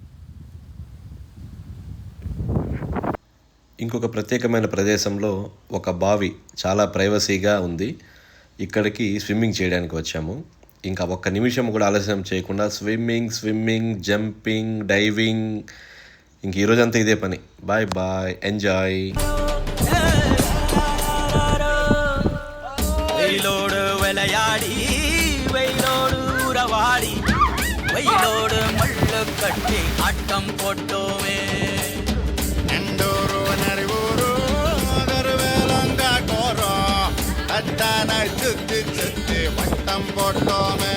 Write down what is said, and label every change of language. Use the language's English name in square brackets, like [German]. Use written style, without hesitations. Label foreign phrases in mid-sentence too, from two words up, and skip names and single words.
[Telugu] ఇంకొక ప్రత్యేకమైన ప్రదేశంలో ఒక బావి చాలా ప్రైవసీగా ఉంది. ఇక్కడికి స్విమ్మింగ్ చేయడానికి వచ్చాము. ఇంకా ఒక్క నిమిషం కూడా ఆలస్యం చేయకుండా [English] swimming, jumping, diving. [Telugu] ఇంక ఈరోజంతా ఇదే పని. [English] bye bye, enjoy. [Tamil] வெயிலோடு மல்லு கட்டி ஆட்டம் போட்டோமே. நெண்டூரு நரிவூரு கருவேலங்க கோரம் அத்தான சுத்தி சுத்தி வட்டம் போட்டோமே.